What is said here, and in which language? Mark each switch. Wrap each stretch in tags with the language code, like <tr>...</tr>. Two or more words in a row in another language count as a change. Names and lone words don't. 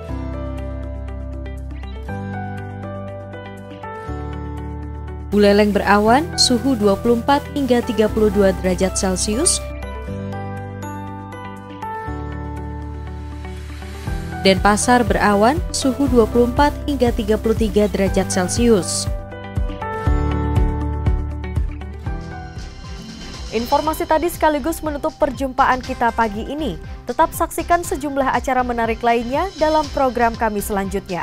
<id>Buleleng berawan, suhu 24 hingga 32 derajat Celcius. Denpasar berawan, suhu 24 hingga 33 derajat Celcius. Informasi tadi sekaligus menutup perjumpaan kita pagi ini. Tetap saksikan sejumlah acara menarik lainnya dalam program kami selanjutnya.</id>